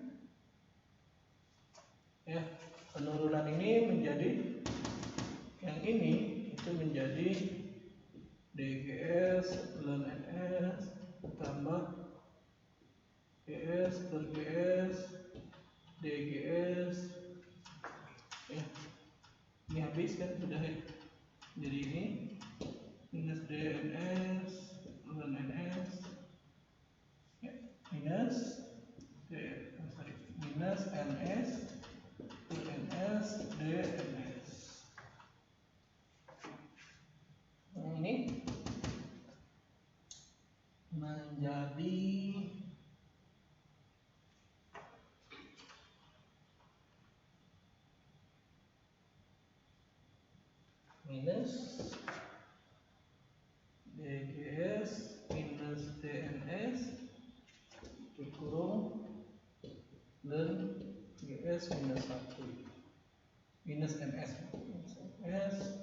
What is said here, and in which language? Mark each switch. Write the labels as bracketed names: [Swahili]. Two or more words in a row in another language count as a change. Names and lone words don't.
[Indonesian] Ya, penurunan ini menjadi yang ini itu menjadi DGS ln NS tambah GS per GS DGS. Ya, ini habis kan sudah ya. Jadi ini minus DNS ln NS ya, minus minus NS NS DNS. Nah, ini menjadi minus DGS minus DNS dikurung dan GS minus 1 minus NS NS